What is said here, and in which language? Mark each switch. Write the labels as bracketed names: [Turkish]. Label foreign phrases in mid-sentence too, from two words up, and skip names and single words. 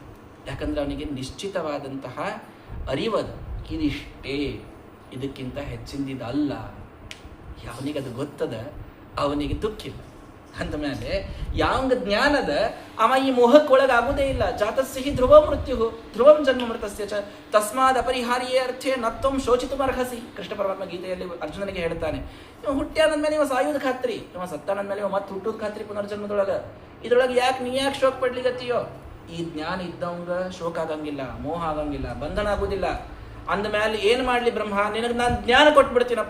[Kannada] ಯಾಕಂದ್ರೆ ಅವನಿಗೆ ನಿಶ್ಚಿತವಾದಂತಹ ಅರಿವದು, ಇದಿಷ್ಟೇ, ಇದಕ್ಕಿಂತ ಹೆಚ್ಚಿಂದಿದಲ್ಲ. ಯಾವನಿಗೆ ಅದು ಗೊತ್ತದ ಅವನಿಗೆ ದುಃಖ ಇಲ್ಲ. ಅಂದಮೇಲೆ ಯಾವಂಗ ಜ್ಞಾನದ ಅವ ಈ ಮೋಹಕ್ಕೊಳಗಾಗುವುದೇ ಇಲ್ಲ. [Sanskrit] ಜಾತಸ್ಯ ಹಿ ಧ್ರುವ ಮೃತ್ಯು ಧ್ರುವಂ ಜನ್ಮ ಮೃತಸ್ಯ ಚ ತಸ್ಮಾದ್ ಅಪರಿಹಾರ್ಯೇ ಅರ್ಥೇ ನತ್ವಂ ಶೋಚಿತುಮರ್ಹಸಿ. [Kannada] ಕೃಷ್ಣ ಪರಮಾತ್ಮ ಗೀತೆಯಲ್ಲಿ ಅರ್ಜುನನಿಗೆ ಹೇಳ್ತಾನೆ, ಇವ ಹುಟ್ಟ್ಯಾನಂದ್ಮೇಲೆ ಇವ ಸಾಯುವುದು ಖಾತ್ರಿ, ಇವ ಸತ್ತಾನಂದ್ಮೇಲೆ ಇವ ಮತ್ತೆ ಹುಟ್ಟುವುದು ಖಾತ್ರಿ ಪುನರ್ಜನ್ಮದೊಳಗ. ಇದ್ರೊಳಗೆ ಯಾಕೆ ನೀ ಯಾಕೆ ಶೋಕ ಪಡ್ಲಿಗತ್ತೀಯೋ? ಈ ಜ್ಞಾನ ಇದ್ದವಂಗ ಶೋಕ ಆಗಂಗಿಲ್ಲ, ಮೋಹ ಆಗಂಗಿಲ್ಲ, ಬಂಧನ ಆಗುದಿಲ್ಲ. ಅಂದಮೇಲೆ ಏನು ಮಾಡಲಿ ಬ್ರಹ್ಮ, ನಿನಗೆ ನಾನು ಜ್ಞಾನ ಕೊಟ್ಟು ಬಿಡ್ತೀನಪ್ಪ.